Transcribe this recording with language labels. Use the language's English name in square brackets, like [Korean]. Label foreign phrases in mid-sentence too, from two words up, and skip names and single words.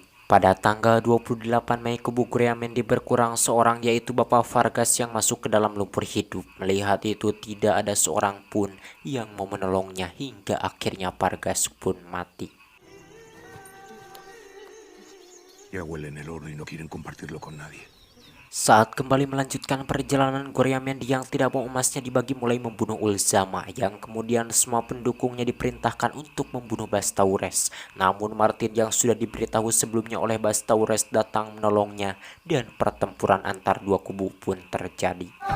[Indonesian] Pada tanggal 28 Mei, kubu Guriamendi berkurang seorang, yaitu Bapak Vargas yang masuk ke dalam lumpur hidup. Melihat itu tidak ada seorang pun yang mau menolongnya hingga akhirnya Vargas pun mati. [Spanish] Ya huelen el oro y no quieren compartirlo con nadie. [Indonesian] Saat kembali melanjutkan perjalanan, Guriamendi yang tidak mau emasnya dibagi mulai membunuh Ulzama, yang kemudian semua pendukungnya diperintahkan untuk membunuh Bastaures. Namun Martin yang sudah diberitahu sebelumnya oleh Bastaures datang menolongnya dan pertempuran antar dua kubu pun terjadi.